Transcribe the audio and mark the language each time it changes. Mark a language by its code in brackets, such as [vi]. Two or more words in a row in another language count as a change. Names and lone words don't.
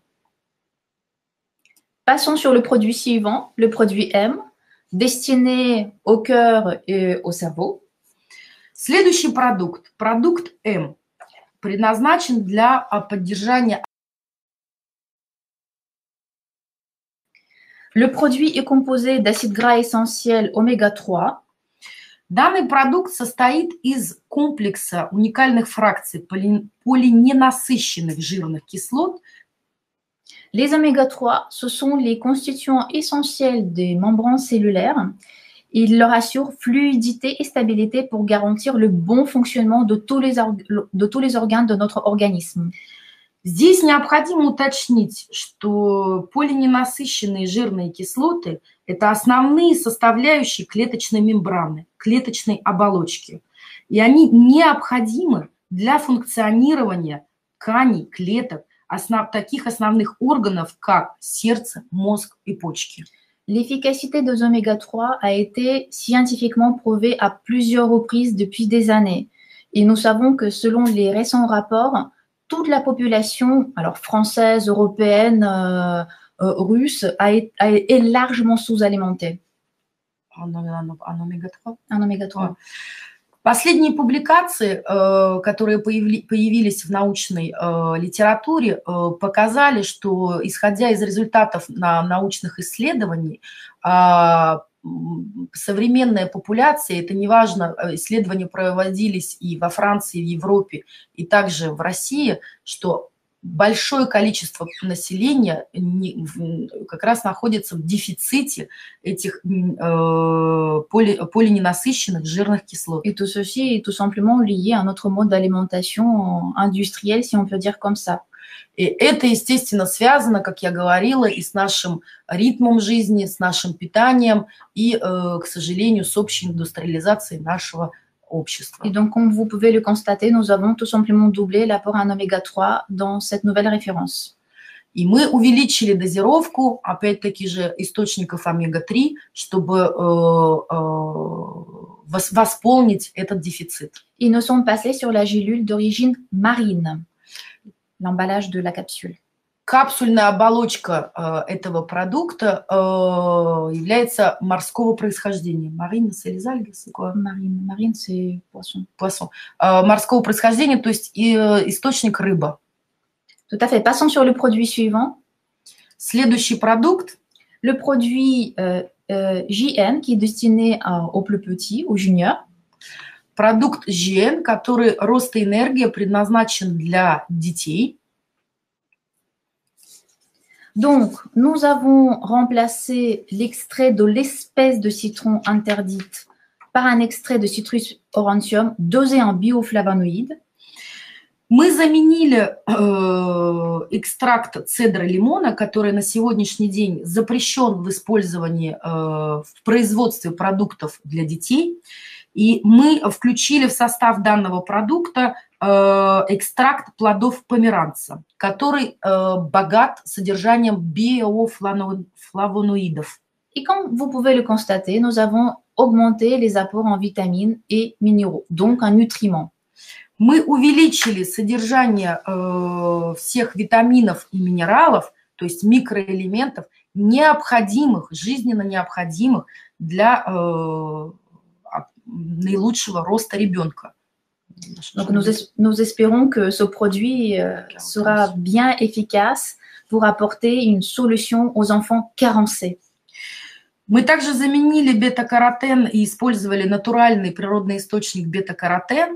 [fr] Passons sur le produit suivant, le produit M, destiné au cœur et au cerveau. [ru] Следующий продукт, продукт М, предназначен для поддержания. [fr] Le produit est composé d'acides gras essentiels oméga-3. [ru] Данный продукт состоит из комплекса уникальных фракций полиненасыщенных жирных кислот. [fr] Les oméga-3, ce sont les constituants essentiels des membranes cellulaires. Il leur assure fluidité et stabilité pour garantir le bon fonctionnement de tous les organes de notre organisme. [ru] Здесь необходимо уточнить, что полиненасыщенные жирные кислоты – это основные составляющие клеточной мембраны, клеточной оболочки. И они необходимы для функционирования тканей, клеток, таких основных органов, как сердце, мозг и почки. [fr] L'efficacité des oméga-3 a été scientifiquement prouvée à plusieurs reprises depuis des années. Et nous savons que selon les récents rapports, toute la population, alors française, européenne, russe, est largement sous-alimentée. Un oméga-3? Un oméga-3. [ru] Последние публикации, которые появились в научной литературе, показали, что, исходя из результатов научных исследований, современная популяция, это неважно, исследования проводились и во Франции, и в Европе, и также в России, что большое количество населения как раз находится в дефиците этих полиненасыщенных жирных кислот. [fr] Et tout ceci est tout simplement lié à notre mode d'alimentation industriel, si on peut dire comme ça. [ru] И это, естественно, связано, как я говорила, и с нашим ритмом жизни, с нашим питанием, и, к сожалению, с общей индустриализацией нашего общества. [fr] Et donc, comme vous pouvez le constater, nous avons tout simplement doublé l'apport en oméga-3 dans cette nouvelle référence. [ru] И мы увеличили дозировку, опять-таки же, источников омега-3, чтобы восполнить этот дефицит. [fr] Et nous sommes passés sur la gélule d'origine marine, l'emballage de la capsule. [ru] Капсульная оболочка этого продукта является морского происхождения. Марина, [fr] c'est les algues, c'est quoi? Marine, c'est poisson. Poisson. [ru] Морского происхождения, то есть источник рыба. [fr] Tout à fait. Passons sur le produit suivant. [ru] Следующий продукт. [fr] Le produit JN, qui est destiné aux plus petits, aux juniors. [ru] Продукт JN, который рост и энергия предназначен для детей. [fr] Donc, nous avons remplacé l'extrait de l'espèce de citron interdite par un extrait de Citrus aurantium dosé en bioflavonoïdes. [ru] Мы заменили экстракт цедра лимона, который на сегодняшний день запрещен в использовании в производстве продуктов для детей. И мы включили в состав данного продукта экстракт плодов померанца, который богат содержанием биофлавоноидов. [fr] Et comme vous pouvez le constater, nous avons augmenté les apports en vitamines et minéraux, donc en nutriments. [ru] Мы увеличили содержание всех витаминов и минералов, то есть микроэлементов, необходимых, жизненно необходимых для наилучшего роста ребенка. [fr] Donc nous espérons que ce produit sera bien efficace pour apporter une solution aux enfants carencés. [ru] Мы также заменили бета-каротен и использовали натуральный природный источник бета-каротен.